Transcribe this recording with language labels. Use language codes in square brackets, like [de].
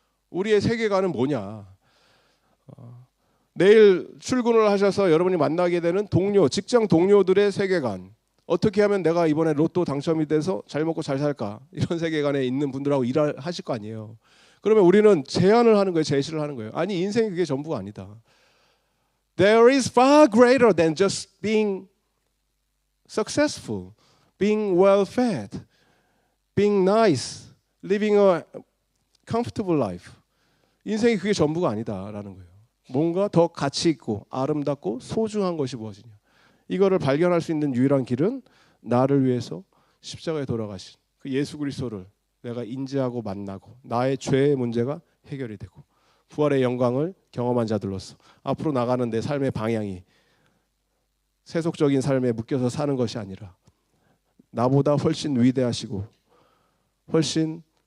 [ko] 우리의 세계관은 뭐냐? 내일 출근을 하셔서 여러분이 만나게 되는 동료, 직장 동료들의 세계관, 어떻게 하면 내가 이번에 로또 당첨이 돼서 잘 먹고 잘 살까, 이런 세계관에 있는 분들하고 일을 하실 거 아니에요. 그러면 우리는 제안을 하는 거예요. 제시를 하는 거예요. 아니, 인생이 그게 전부가 아니다. [en] There is far greater than just being successful, being well fed, being nice, living a comfortable life. [ko] 인생이 그게 전부가 아니다라는 거예요. 뭔가 더 가치 있고 아름답고 소중한 것이 무엇이냐. 이거를 발견할 수 있는 유일한 길은 나를 위해서 십자가에 돌아가신 그 예수 그리스도를 내가 인지하고 만나고 나의 죄의 문제가 해결이 되고 부활의 영광을 경험한 자들로서 앞으로 나가는 내 삶의 방향이 세속적인 삶에 묶여서 사는 것이 아니라 나보다 훨씬 위대하시고 훨씬